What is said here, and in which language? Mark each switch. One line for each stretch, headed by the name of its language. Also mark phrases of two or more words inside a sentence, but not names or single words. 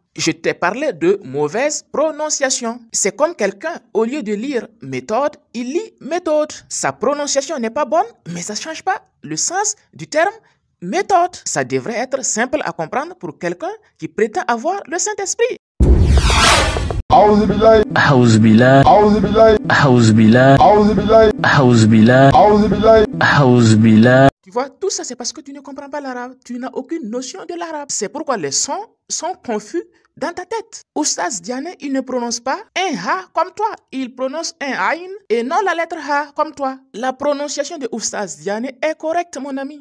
French: Je t'ai parlé de mauvaise prononciation. C'est comme quelqu'un, au lieu de lire méthode, il lit méthode. Sa prononciation n'est pas bonne, mais ça ne change pas le sens du terme méthode. Ça devrait être simple à comprendre pour quelqu'un qui prétend avoir le Saint-Esprit.
Arabic: أعوذ بالله. أعوذ بالله. أعوذ بالله. أعوذ بالله. أعوذ بالله. أعوذ بالله. أعوذ بالله. أعوذ بالله.
French: Tu vois, tout ça c'est parce que tu ne comprends pas l'arabe. Tu n'as aucune notion de l'arabe. C'est pourquoi les sons sont confus dans ta tête. Oustaz Diané, il ne prononce pas un ha comme toi. Il prononce un aïn et non la lettre ha comme toi. La prononciation de Oustaz Diané est correcte, mon ami.